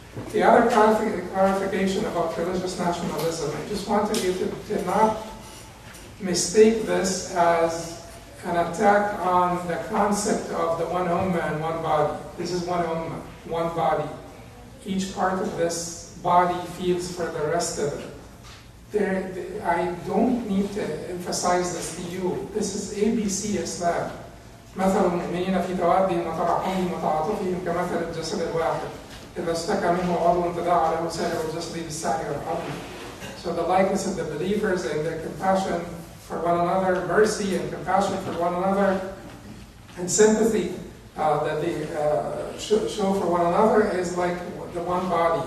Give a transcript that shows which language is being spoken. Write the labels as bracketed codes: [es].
[en] The other clarification about religious nationalism, I just wanted you to not mistake this as an attack on the concept of the one ummah and one body. This is one ummah, one body. Each part of this body feels for the rest of it. I don't need to emphasize this to you. This is ABC Islam. [ar] مثل المؤمنين في توادهم وترحمهم وتعاطفهم كمثل الجسد الواحد إذا اشتكى منه عضو تداعى له سائر الجسد بالسهر والحزن. [en] So the likeness of the believers and their compassion for one another, mercy and compassion for one another, and sympathy that they show for one another is like the one body.